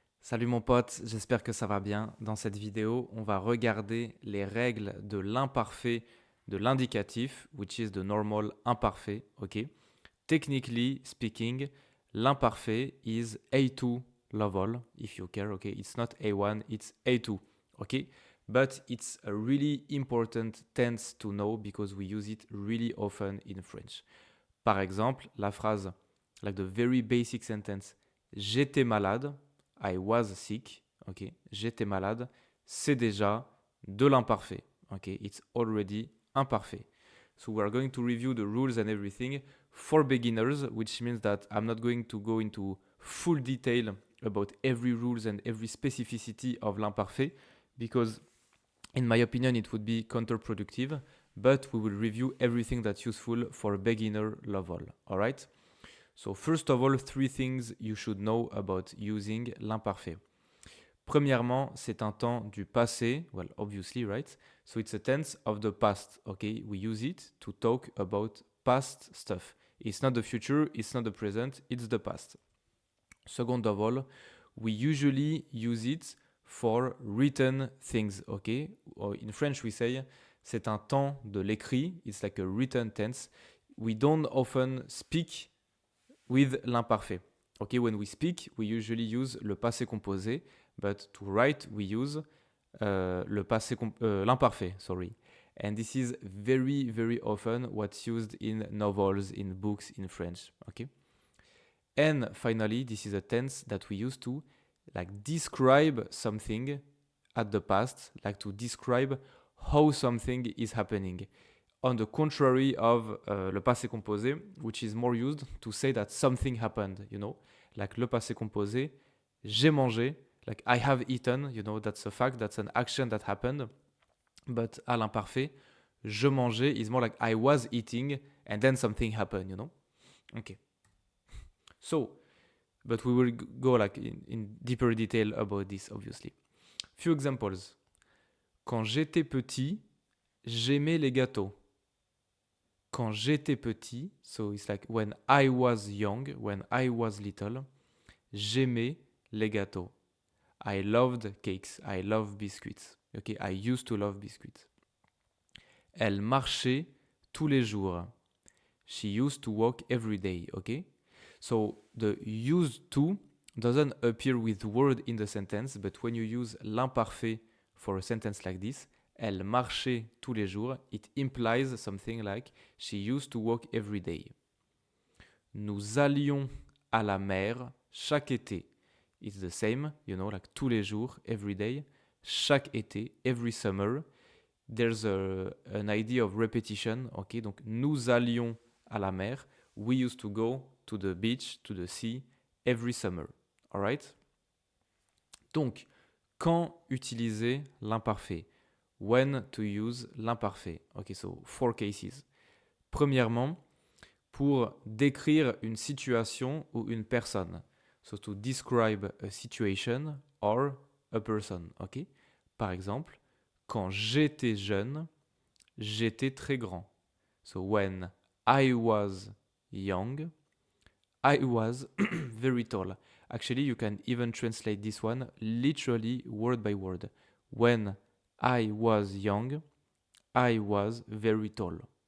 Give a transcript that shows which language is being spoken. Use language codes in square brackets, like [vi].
[fr] Salut mon pote, j'espère que ça va bien. Dans cette vidéo, on va regarder les règles de l'imparfait de l'indicatif, [en] which is the normal imparfait, [fr] ok? [en] Technically speaking, l'imparfait is A2 level, if you care, okay? It's not A1, it's A2, okay? But it's a really important tense to know because we use it really often in French. [fr] Par exemple, la phrase, [en] like the very basic sentence, [fr] j'étais malade, [en] I was sick, [fr] ok, j'étais malade, c'est déjà de l'imparfait, ok, [en] it's already imparfait. So we are going to review the rules and everything for beginners, which means that I'm not going to go into full detail about every rules and every specificity of l'imparfait, because in my opinion, it would be counterproductive, but we will review everything that's useful for a beginner level, all right? So first of all, three things you should know about using l'imparfait. [fr] Premièrement, c'est un temps du passé, [en] well, obviously, right? So it's a tense of the past, okay? We use it to talk about past stuff. It's not the future, it's not the present, it's the past. Second of all, we usually use it for written things, okay? Or in French, we say [fr] c'est un temps de l'écrit. [en] It's like a written tense. We don't often speak with l'imparfait. Okay, when we speak, we usually use le passé composé, but to write, we use l'imparfait, sorry. And this is very, very often what's used in novels, in books, in French, okay? And finally, this is a tense that we use to like describe something at the past, like to describe how something is happening. On the contrary of le passé composé, which is more used to say that something happened, you know, like le passé composé, [fr] j'ai mangé, [en] like I have eaten, you know, that's a fact, that's an action that happened. But à l'imparfait, [fr] je mangeais [en] is more like I was eating and then something happened, you know. Okay. So, but we will go like in deeper detail about this, obviously. Few examples. [fr] Quand j'étais petit, j'aimais les gâteaux. Quand j'étais petit, [en] so it's like when I was young, when I was little, [fr] j'aimais les gâteaux. [en] I loved cakes, I love biscuits. Okay, I used to love biscuits. [fr] Elle marchait tous les jours. [en] She used to walk every day, okay? So the used to doesn't appear with word in the sentence, but when you use l'imparfait for a sentence like this, [fr] elle marchait tous les jours, [en] it implies something like she used to walk every day. [fr] Nous allions à la mer chaque été. [en] It's the same, you know, like [fr] tous les jours, [en] every day. [fr] Chaque été, [en] every summer. There's an idea of repetition, ok? [fr] Donc nous allions à la mer. [en] We used to go to the beach, to the sea, every summer. All right? [fr] Donc, quand utiliser l'imparfait? [en] When to use l'imparfait? [fr] Ok, [en] so 4 cases. [fr] Premièrement, pour décrire une situation ou une personne. [en] So to describe a situation or a person, ok? [fr] Par exemple, quand j'étais jeune, j'étais très grand. [en] So when I was young, I was very tall. Actually, you can even translate this one literally word by word. When I was young, I was very tall.